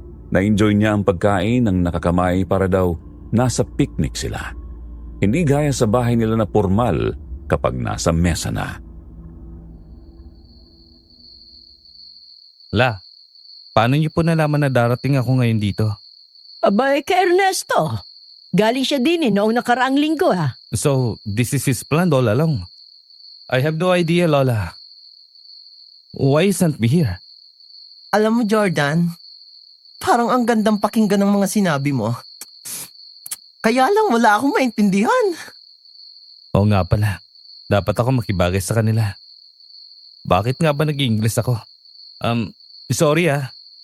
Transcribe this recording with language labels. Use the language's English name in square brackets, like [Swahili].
[Filipino] Na-enjoy niya ang pagkain ng nakakamay para daw nasa picnic sila. Hindi gaya sa bahay nila na formal kapag nasa mesa na. La, paano niyo po nalaman na darating ako ngayon dito? Abay, kay Ernesto. Galing siya din noong nakaraang linggo ah. [English] So, this is his plan all along. I have no idea, Lola. Why you sent me here? [Filipino] Alam mo, Jordan, parang ang gandang pakinggan ng mga sinabi mo. Kaya lang wala akong maintindihan. Oo nga pala. Dapat ako makibagay sa kanila. Bakit nga ba nag-English ako? Sorry ah.